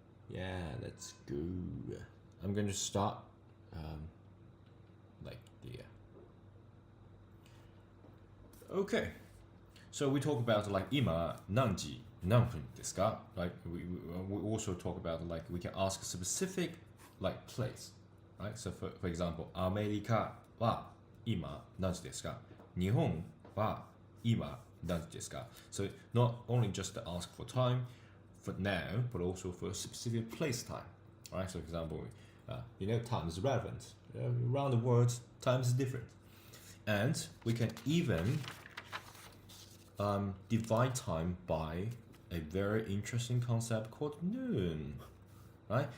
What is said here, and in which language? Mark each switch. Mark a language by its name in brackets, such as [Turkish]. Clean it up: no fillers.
[English] Yeah, let's go. I'm going to start like the okay, so we talk about like [Japanese] ima nanji nanpun desu ka? [English] Like we also talk about like we can ask a specific like place, right? So for example, [Japanese] アメリカは今何時ですか? 日本は今何時ですか? [English] So not only just to ask for time for now, but also for a specific place time, right? So for example, you know, time is relevant. Around the world, time is different. And we can even divide time by a very interesting concept called noon, right?